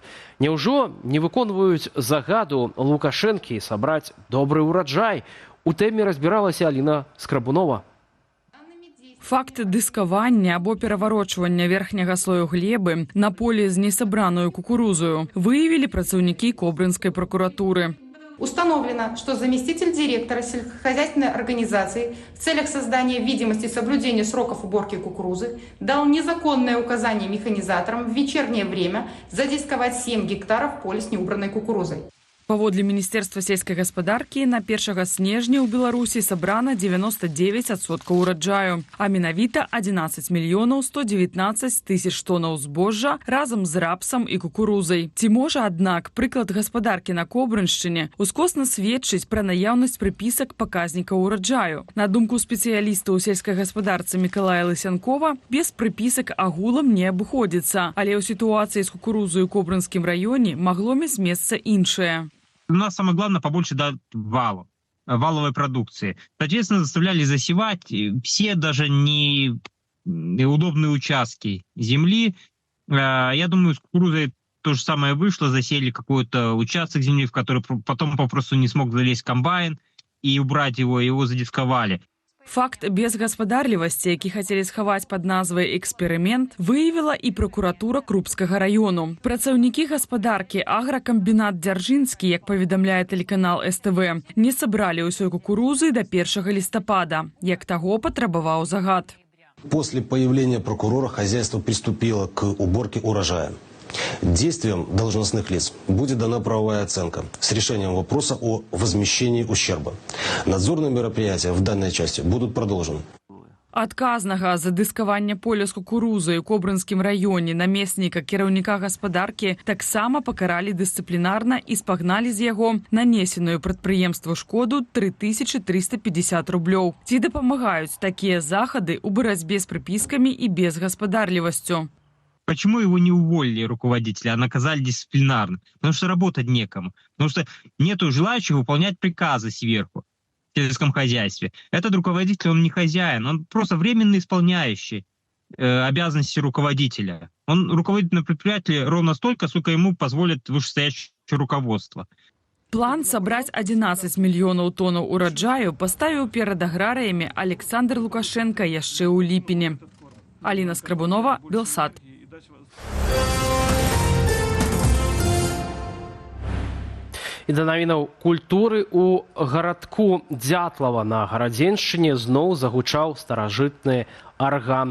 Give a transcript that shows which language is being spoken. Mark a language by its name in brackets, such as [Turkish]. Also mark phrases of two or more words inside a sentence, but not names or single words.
[Belarusian] Няўжо не выконваюць загаду Лукашэнкі сабраць добры ўраджай? У тэме разбіралася Аліна Скрабунова. Факт дыскавання або пераварочвання верхняга слою глебы на полі з несабраную кукурузою выявілі працаўнікі Кобрынскай прокуратуры. Установлено, что заместитель директора сельскохозяйственной организации в целях создания видимости соблюдения сроков уборки кукурузы дал незаконное указание механизаторам в вечернее время задисковать 7 гектаров поля с неубранной кукурузой. Паводле Міністэрства сельскай гаспадаркі на 1 снежня ў Беларусі сабрана 99% ураджаю, а менавіта 11 мільёнаў 119 тысяч тонаў збожжа разам з рапсам і кукурузай. Ці можа, аднак, прыклад гаспадаркі на Кобрыншчыне ускосна сведчыць пра наяўнасць прыпісак паказнікаў ураджаю? На думку спецыяліста ў сельскай гаспадарцы Мікалая Лысянкова, без прыпісак агулам не абыходзіцца, але ў сітуацыі з кукурузай у Кобрынскім раёне магло мець месца іншае. [Russian] У нас самое главное побольше валовой продукции. Соответственно, заставляли засевать все даже неудобные участки земли. Я думаю, с кукурузой то же самое вышло. Засели какой-то участок земли, в который потом попросту не смог залезть комбайн и убрать его задисковали. [Belarusian] Факт безгаспадарлівасці, які хацелі схаваць пад назвай «эксперымент», выявіла і пракуратура Крупскага раёну. Працаўнікі гаспадаркі агракамбінат Дзяржынскі, як паведамляе тэлеканал СТВ, не сабралі ўсёй кукурузы до 1 лістапада, як таго патрабаваў загад. [Russian] После появления прокурора хозяйство приступило к уборке урожая. Действиям должностных лиц будет дана правовая оценка с решением вопроса о возмещении ущерба. Надзорные мероприятия в данной части будут продолжены. Адказнага за дыскаванне поля з кукурузай у Кобрынскім раёне намесніка кіраўніка гаспадаркі таксама пакаралі дысцыплінарна і спагналі з яго нанесеную прадпрыемству шкоду 3350 рублёў. Ці дапамагаюць такія захады ў барацьбе з прыпіскамі і безгаспадарлівасцю? Почему его не уволили руководителя, а наказали дисциплинарно? Потому что работать некому. Потому что нету желающих выполнять приказы сверху в сельском хозяйстве. Этот руководитель, он не хозяин, он просто временно исполняющий обязанности руководителя. Он руководит на предприятии ровно столько, сколько ему позволит вышестоящее руководство. [Belarusian] План сабраць 11 мільёнаў тонаў ураджаю паставіў перад аграрыямі Александр Лукашенко яшчэ ў ліпені. Аліна Скрабунова, Белсат. І да навінаў культуры у гарадку Дзятлава на Гарадзеншчыне зноў загучаў старажытны арган.